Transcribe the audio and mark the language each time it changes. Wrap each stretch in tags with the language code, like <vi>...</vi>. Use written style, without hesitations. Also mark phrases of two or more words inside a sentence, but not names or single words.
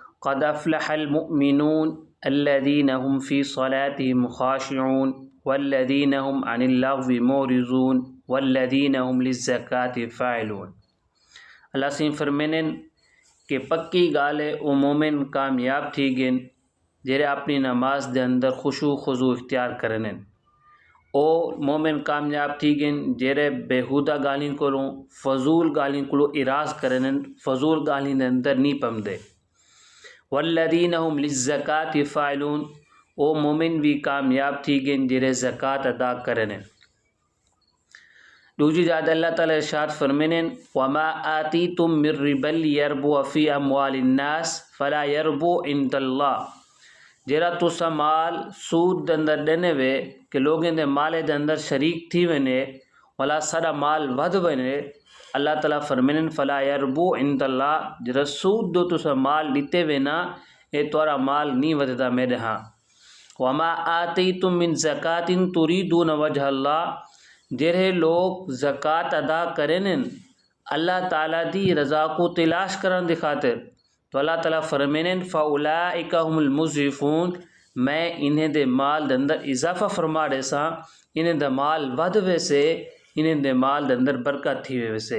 <ar>قد افلح المؤمنون الذين هم في صلاتهم خاشعون والذين هم عن اللغو معرضون والذين هم للزكاة فاعلون۔</ar> <skr>اللہ سین فرمینن کہ پکی گالے او مومن کامیاب تھی گن جرے اپنی نماز دے اندر خشوع خضوع اختیار کرنن۔ او مومن کامیاب تھی گن جرے بےہودہ گالیں کولوں فضول گالیں کولوں اراز کرنن، فضول گالیں دے اندر نہیں پمدے۔</skr> <ar>والذین هم للزکاة فاعلون،</ar> <skr>او مومن بھی کامیاب تھی گن جرے زکاة ادا کرنن۔ دوجی جاد اللہ تعالی ارشاد فرمینن</skr> <ar>وما آتیتم من ربا لیربو فی اموال الناس فلا یربو عند اللہ،</ar> <skr>جرا تسا مال سود اندر ڈنے وے کہ لوگیں دے مالے دے اندر شریک تھی ونے ولا سارا مال ود ونے، اللہ تعالیٰ فرمینن</skr> <ar>فلا یربو عند اللہ،</ar> <skr>جرا سود دو تسا مال لیتے وینا اے تورا مال نہیں وددا میرے ہاں۔</skr> <ar>وما آتیتم من زکاة تریدون وجہ اللہ،</ar> <skr>جرے لوگ زکوٰۃ ادا کرنن اللہ تعالیٰ دی رضا کو تلاش کرن دی خاطر، تو اللہ تعالیٰ فرمینن</skr> <ar>فاولئک هم المضعفون،</ar> <skr>میں انہیں دے مال دے اندر اضافہ فرما دے ساں، انہیں دے مال ود ویسے، انہیں دے مال دے اندر برکت تھی ویسے۔</skr>